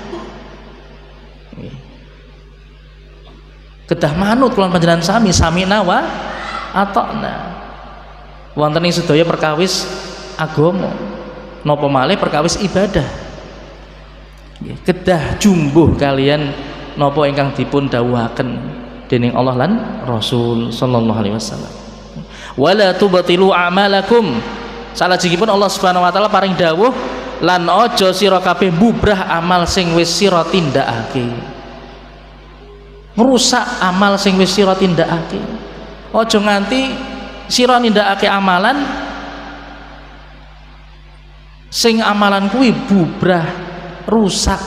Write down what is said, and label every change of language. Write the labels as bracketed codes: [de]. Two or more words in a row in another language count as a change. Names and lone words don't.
[jv] Kedah manut kula panjenengan sami nawa atokna. Wonten ing sedaya perkawis agama napa malih perkawis ibadah. Kedah jumbuh kalian napa ingkang dipun dawuhaken dening Allah lan Rasul [ar] صلى الله عليه وسلم. ولا تبطلوا أعمالكم. [jv] Salajengipun Allah [ar] سبحانه وتعالى [jv] paring dawuh lan aja sira kabeh bubrah amal sing wis sira tindakake. Ngrusak amal sing wis sira tindakake. Aja nganti sira nindakake amalan sing amalan kuwi bubrah rusak.